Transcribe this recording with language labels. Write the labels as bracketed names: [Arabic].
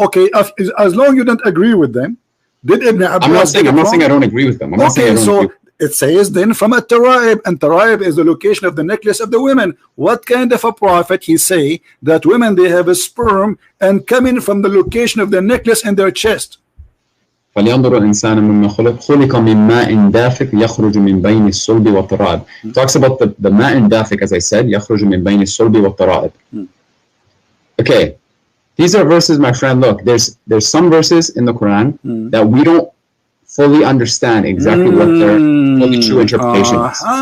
[English] Okay, as long you don't agree with them, did Ibn Abbas? I'm not saying. I'm not saying I don't agree with them. I'm not saying I don't agree. It says then from a Taraib, and Taraib is the location of the necklace of the women. What kind of a prophet he say that women they have a sperm and coming from the location of the necklace in their chest? [Arabic] فلينظر الإنسان مما خلق من ماء دافق يخرج من بين الصلب والترائب. [English] Talks about the [Arabic] ماء دافق, [English] as I said, [Arabic] يخرج من بين الصلب والترائب. [English] Okay, these are verses, my friend. Look, there's some verses in the Quran that we don't fully understand exactly what their fully true interpretation is.